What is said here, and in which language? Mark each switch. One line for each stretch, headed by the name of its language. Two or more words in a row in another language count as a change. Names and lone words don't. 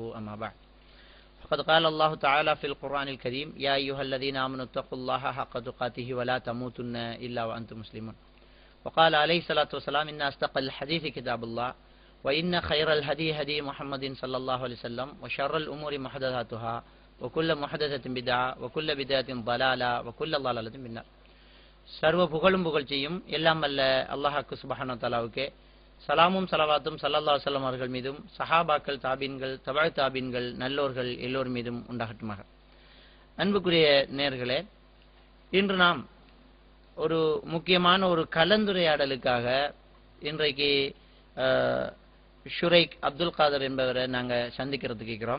Arabic: أما بعد، فقد قال الله تعالى في القرآن الكريم: يا أيها الذين آمنوا اتقوا الله حق تقاته ولا تموتن إلا وأنتم مسلمون. وقال عليه الصلاة والسلام: إن أصدق الحديث كتاب الله وإن خير الهدي هدي محمد صلى الله عليه وسلم وشر الأمور محدثاتها وكل محدثة بدعة وكل بدعة ضلالة وكل ضلالة في النار.
Tamil: சர்வ புகழும் புகழ்ச்சியும் எல்லாம் வல்ல அல்லாஹ்வுக்கு
Arabic: سبحانه و تعالى
Tamil: சலாமும் ஸலவாத்தும்
Arabic: صلى الله عليه وسلم
Tamil: அவர்கள் மீதும் சஹாபாக்கள் தாபீன்கள் தபஅ தாபீன்கள் நல்லோர்கள் எல்லோர் மீதும் உண்டாகட்டுமாக. அன்புக்குரிய நேயர்களே, இன்று நாம் ஒரு முக்கியமான ஒரு கலந்துரையாடலுக்காக இன்றைக்கு ஷுரைக் அப்துல் காதர் என்பவரை நாங்கள் சந்திக்கிறதுக்கு இருக்கிறோம்.